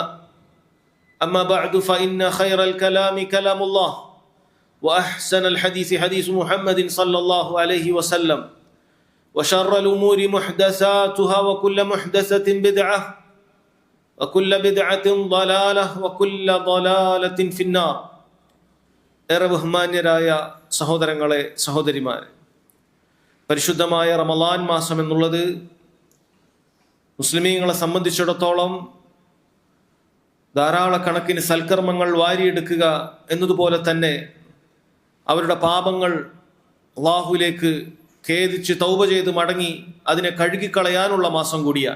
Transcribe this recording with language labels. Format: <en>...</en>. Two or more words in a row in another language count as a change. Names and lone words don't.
<ar>أما بعد فإن خير الكلام كلام الله وأحسن الحديث حديث محمد صلى الله عليه وسلم وشر الأمور محدثاتها وكل محدثة بدعة وكل بدعة ضلالة وكل ضلالة في النار.</ar> <ml>ഏറെ ബഹുമാന്യരായ സഹോദരങ്ങളെ, സഹോദരിമാരെ, പരിശുദ്ധമായ റമളാൻ മാസം എന്നുള്ളത് മുസ്ലിമീങ്ങളെ സംബന്ധിച്ചിടത്തോളം ധാരാളക്കണക്കിന് സൽക്കർമ്മങ്ങൾ വാരിയെടുക്കുക എന്നതുപോലെ തന്നെ അവരുടെ പാപങ്ങൾ അല്ലാഹുവിലേക്ക് ഖേദിച്ച് തൗബ ചെയ്ത് മടങ്ങി അതിനെ കഴുകിക്കളയാനുള്ള മാസം കൂടിയാണ്.</ml>